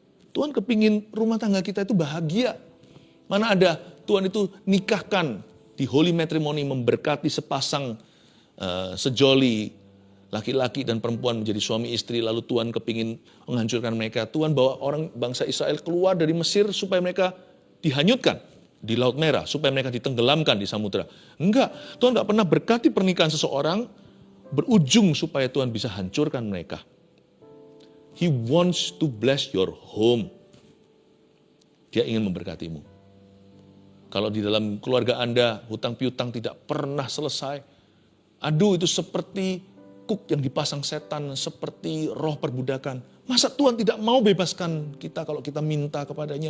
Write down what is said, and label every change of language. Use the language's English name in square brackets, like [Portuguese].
[Indonesian] Tuhan kepingin rumah tangga kita itu bahagia. Mana ada Tuhan itu nikahkan di holy matrimony memberkati sepasang sejoli laki-laki dan perempuan menjadi suami istri, lalu Tuhan kepingin menghancurkan mereka. Tuhan bawa orang bangsa Israel keluar dari Mesir supaya mereka dihanyutkan di Laut Merah, supaya mereka ditenggelamkan di samudera. Enggak, Tuhan enggak pernah berkati pernikahan seseorang berujung supaya Tuhan bisa hancurkan mereka. [English] He wants to bless your home. [Indonesian] Dia ingin memberkatimu. Kalau di dalam keluarga Anda hutang piutang tidak pernah selesai, aduh itu seperti yang dipasang setan, seperti roh perbudakan. Masa Tuhan tidak mau bebaskan kita kalau kita minta kepadanya?